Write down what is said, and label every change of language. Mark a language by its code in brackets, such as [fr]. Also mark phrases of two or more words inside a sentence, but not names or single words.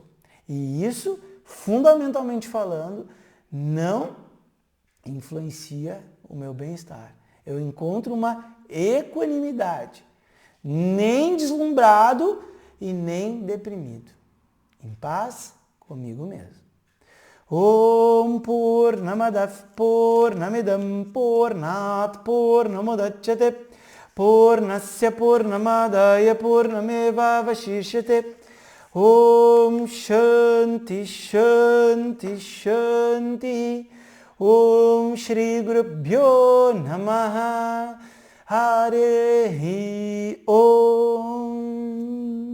[pt] E isso, fundamentalmente falando, não influencia o meu bem-estar. Eu encontro uma equanimidade, nem deslumbrado e nem deprimido. Em paz comigo mesmo. [sa] ॐ पूर्णमदः पूर्णमिदं पूर्णात् पूर्णमुदच्यते पूर्णस्य पूर्णमादाय पूर्णमेव अवशिष्यते ॐ शान्तिः शान्तिः शान्तिः ॐ श्री गुरुभ्यो नमः हरि ॐ.